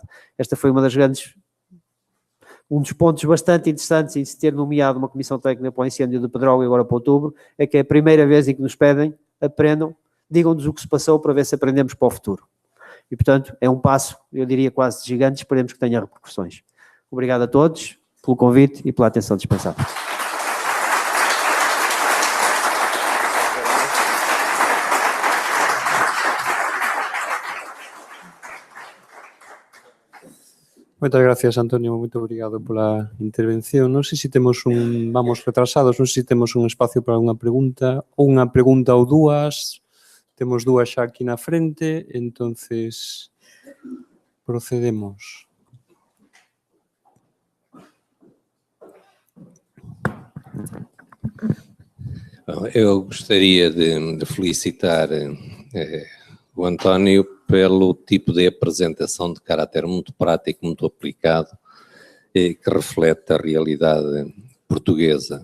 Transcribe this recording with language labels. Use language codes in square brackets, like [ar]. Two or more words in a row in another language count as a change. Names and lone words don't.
[pt] Esta foi um dos pontos bastante interessantes em se ter nomeado uma comissão técnica para o incêndio de Pedrógão e agora para outubro, é que é a primeira vez em que nos pedem, aprendam, digam-nos o que se passou para ver se aprendemos para o futuro. E, portanto, é um passo, eu diria quase gigante, esperemos que tenha repercussões. Obrigado a todos pelo convite e pela atenção dispensada. [gl] Moitas gracias, Antonio, moito obrigado pola intervención. Non sei se temos vamos retrasados, non sei se temos un espacio para unha pregunta ou dúas. Temos dúas xa aquí na frente, entonces procedemos. [pt] Eu gostaria de felicitar o António pelo tipo de apresentação de caráter muito prático, muito aplicado, que reflete a realidade portuguesa.